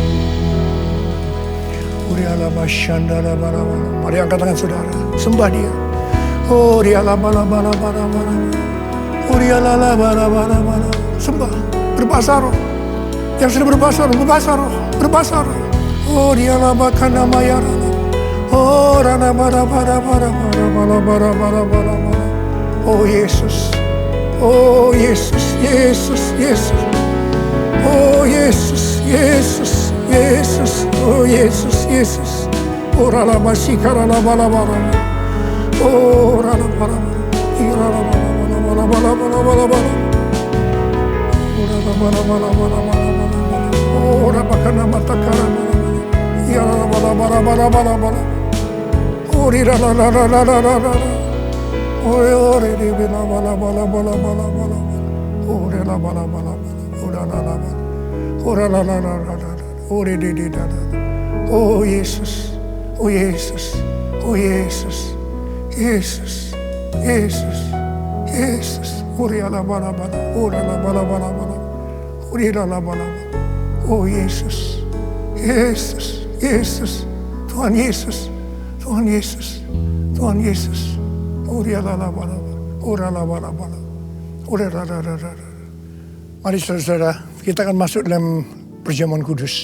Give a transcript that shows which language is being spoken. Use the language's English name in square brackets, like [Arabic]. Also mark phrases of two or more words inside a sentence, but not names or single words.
[Indonesian] Mari angkat tangan saudara, sembah Dia. Oh, Dia sembah, berbahasa roh. Yang sudah berbahasa roh, berbahasa roh. Oh, Dia labakana mayara. Oh, rana bara. Oh, Yesus. Oh, Yesus, Yesus, Yesus. Oh, Yesus, Yesus, Yesus. Oh, Yesus, Yesus. Oh, rala masikara la bara. Oh, rala bara. Irala bara. Oh, rabakana matakara. Irala bara. Oh, rala. Oh, re di bala. Oh, re la bala. Oh, la. Oh, re di da. Oh, Yesus. Oh, Yesus. Oh, Yesus. Yesus. Yesus. Yesus. Oh, re la bala. Oh, la bala. Oh, re la bala. Oh, Yesus. Yesus. Yesus. Tuhan Yesus. Tuhan Yesus. Tuhan Yesus. Mari saudara, kita akan masuk dalam perjamuan kudus.